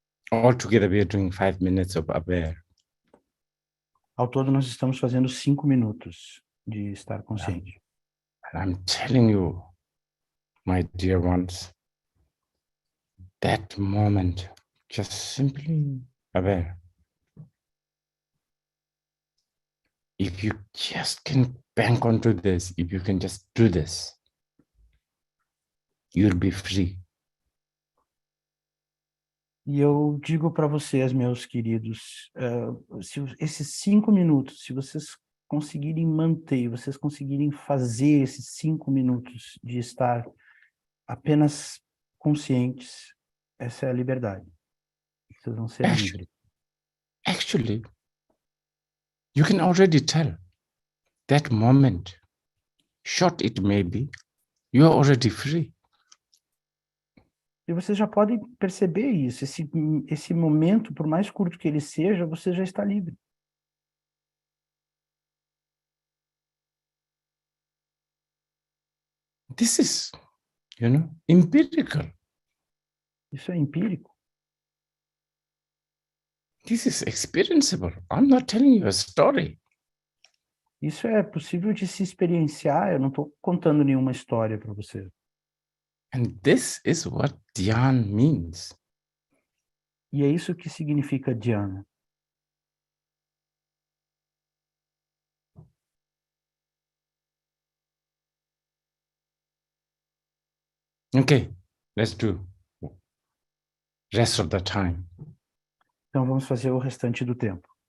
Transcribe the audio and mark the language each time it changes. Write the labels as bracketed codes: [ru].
[en] All together, we are doing 5 minutes of aware. [pt] Ao todo, nós estamos fazendo 5 minutos de estar consciente. [en] And I'm telling you, my dear ones, that moment, just simply aware. If you just can bank onto this, if you can just do this, you'll be free. [pt] E eu digo para vocês, meus queridos, esses 5 minutos, se vocês conseguirem manter, vocês conseguirem fazer esses 5 minutos de estar apenas conscientes, essa é a liberdade. Vocês vão ser livres. [en] Actually, you can already tell that moment, short it may be, you are already free. [pt] E vocês já podem perceber isso, esse momento, por mais curto que ele seja, você já está livre. [en] This is, empirical. [pt] Isso é empírico. [en] This is experienceable. I'm not telling you a story. [pt] Isso é possível de se experienciar, eu não estou contando nenhuma história para você. [en] And this is what Dhyāna means. [pt] E é isso que significa Dhyāna. [en] Okay, let's do rest of the time. [pt] Então vamos fazer o restante do tempo.